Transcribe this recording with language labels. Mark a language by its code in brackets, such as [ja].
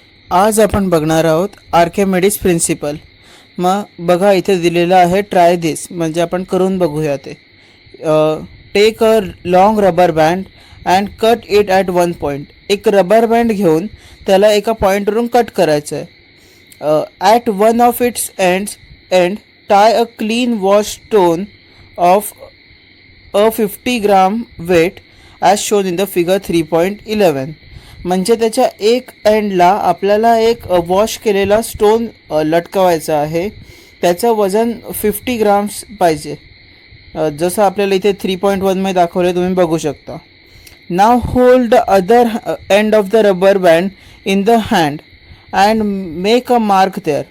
[mr] आज आपण बघणार आहोत आर्किमिडीज प्रिन्सिपल. मग बघा इथे दिलेलं आहे ट्राय दिस, म्हणजे आपण करून बघूया ते. [en] Take a long rubber band and cut it at one point. [mr] एक रबर बँड घेऊन त्याला एका पॉईंटवरून कट करायचं आहे. [en] At one of its end tie a clean wash stone of a 50 gram weight as shown in the figure 3.11. [mr] म्हणजे त्याच्या एक एंडला आपल्याला एक वॉश केलेला स्टोन लटकवायचा आहे. त्याचं वजन 50 ग्राम्स पाहिजे, जसं आपल्याला इथे 3.1 दाखवले, तुम्ही बघू शकता. [en] Now hold the other end of the rubber band in the hand and make a mark there.